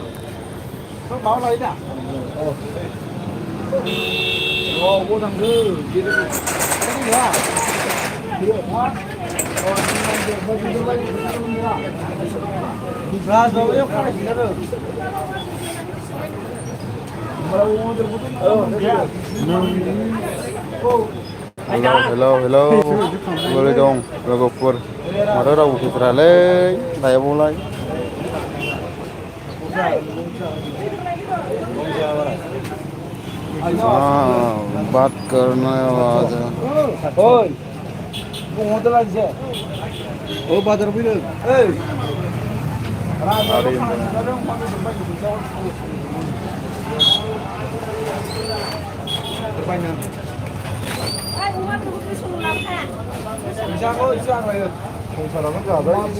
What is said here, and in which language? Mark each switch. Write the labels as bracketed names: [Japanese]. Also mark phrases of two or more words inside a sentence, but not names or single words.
[Vietnamese] Không báo lấy đã. Vô thằng Thư. Cái gì nữa? Được quá. Ra rồi yêu khai gì nữa. [Bodo] हेलौ बोरै दं लोगोफोर माथो रावबो फैथारालै लाइभआवलाय [Hindi] बात करने वाला [Bodo] ओ बाजार फैदों संसारानो जाबाय